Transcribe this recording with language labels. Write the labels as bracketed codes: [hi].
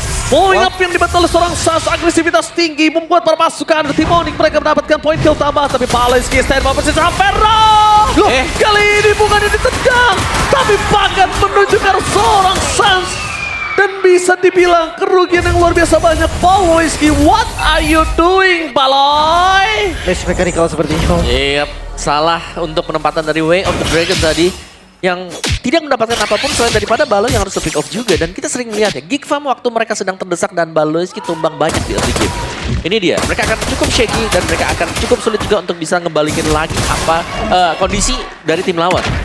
[id] Blowing up yang dibantu oleh seorang Sas, agresivitas tinggi membuat para pasukan tim Onyx mereka mendapatkan point kill tambah, tapi Baloyski stand by posisi Ferro. Kali ini bukan ditendang, tapi bahkan menunjukkan seorang Sans. Dan bisa dibilang kerugian yang luar biasa banyak. [en] Baloyski, what are you doing, Baloy? [id] Miss mechanical sepertinya. Yep, salah untuk penempatan dari Way of the Dragon tadi. Yang tidak mendapatkan apapun selain daripada Baloy yang harus pick off juga. Dan kita sering melihat ya, Geek Farm waktu mereka sedang terdesak dan Baloyski tumbang banyak di early game. Ini dia, mereka akan cukup shaky dan mereka akan cukup sulit juga untuk bisa ngebalikin lagi apa kondisi dari tim lawan.